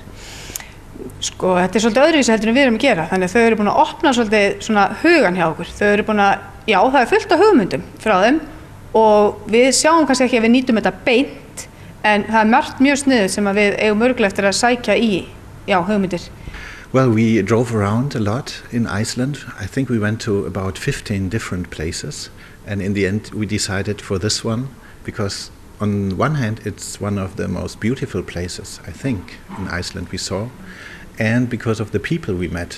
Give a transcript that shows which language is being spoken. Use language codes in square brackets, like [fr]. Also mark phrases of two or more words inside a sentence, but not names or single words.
[is] Sko, þetta svolítið öðruvísi heldur en við erum að gera, þannig að þau eru búin að opna svolítið svona hugan hjá okkur. Þau eru búin að, það fullt af hugmyndum frá þeim og við sjáum kannski ekki að við nýtum þetta beint, en það margt mjög sniðugt sem að við eigum örugglega eftir að sækja í, hugmyndir. [en] Well, we drove around a lot in Iceland. I think we went to about 15 different places, and in the end we decided for this one because on one hand it's one of the most beautiful places I think in Iceland we saw, and because of the people we met.